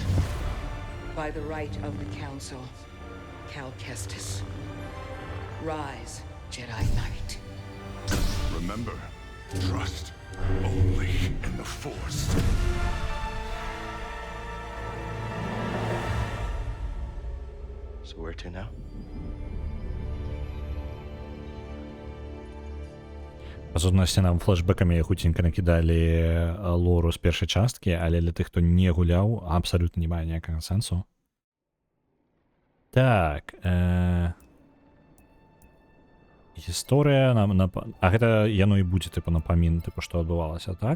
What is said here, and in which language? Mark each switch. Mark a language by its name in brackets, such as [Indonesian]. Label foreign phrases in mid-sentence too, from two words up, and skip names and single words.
[English] By the right of the Council, Cal Kestis. Rise, Jedi Knight. Remember, trust only in the Force. So where to now? [Belarusian] Па сутнасці нам флешбэкамі хуценька накідалі лору з першай часткі, але для тых, хто не гуляў, абсалютна не мае ніякага сэнсу. Так, гісторыя а гэта яно і будзе тыпу напамін, тыпу што адбывалася, так?